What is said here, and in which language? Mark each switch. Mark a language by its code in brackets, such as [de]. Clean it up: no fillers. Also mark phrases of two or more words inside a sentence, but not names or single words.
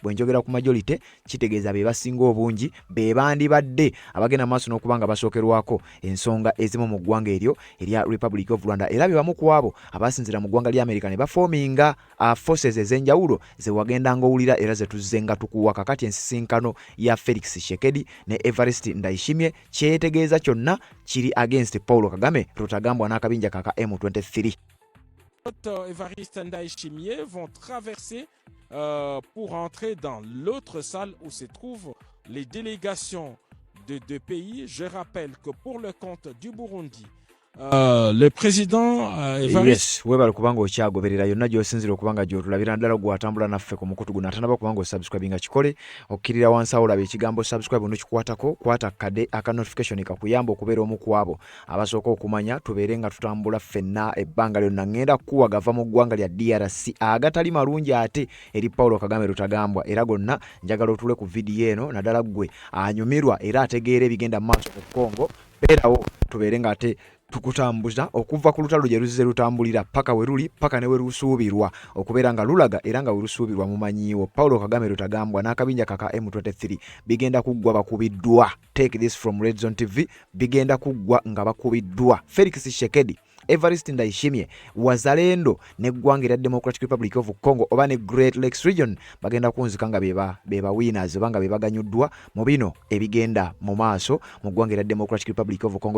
[lg] Bwe njogera ku majority kitegeeza be basinga obungi be bandibadde abagenda maaso n'okubanga basookerwako ensonga ezimu mu ggwanga eryo erya Republic of Rwanda era be bamu ku abo abasinzira mu ggwanga lya America ne bafoominga forces ez'enjawulo ze wagenda ng'owulira era ze tuzze nga tukuwa kakati ensisinkano ya Felix Tshisekedi ne Evariste Ndayishimiye kyetegeeza kyonna kiri against Paulo Kagame Rutagambwa n'akabinja kaka M23. [fr] Evariste Ndayishimiye vont traverser pour entrer dans l'autre salle où se trouvent les délégations de deux pays. Je rappelle que pour le compte du Burundi, le président [lg] Evariste webale kubanga okyagoberera yonna gy'osinzira okubanga gy'otulabira ddala gw'atambula naffe ku mukutu guno atanaba kubanga osubscribinga kikole okkirira wansi awo olaba ekigambo subscribe nokikwatako kwata kade aka notification kakuyamba okubeera omu ku abo abasooka okumanya tubeere nga tutambula ffenna ebbanga lyonna ngenda kukuwa gava mu ggwanga lya DRC agatali malungi ate eri Paulo Kagame Rutagambwa era gonna njagala otule ku vidiyo eno naddala ggwe anyumirwa era ategeera ebigenda mu maaso ku Congo beerawo tubeere nga ate tukutambuza okuva ku lutalo gye luzze lutambulira paka we ruli paka ne we lusuubirwa okubeera nga lulaga era nga we lusuubirwa mumanyiiwo. Paulo Kagame Rutagambwa n'akabinja kaka M23 bigenda kuggwa bakubiddwa. [en] Take this from Red Zone TV, [lg] bigenda kuggwa nga bakubiddwa. Felix Tshisekedi, Evariste Ndayishimiye, Wazalendo n'eggwanga erya Democratic Republic of Congo oba ne Great Lakes region bagenda kunzika nga beba winners oba nga bebaganyuddwa mu bino ebigenda mu maaso mu ggwanga erya Democratic Republic of Congo.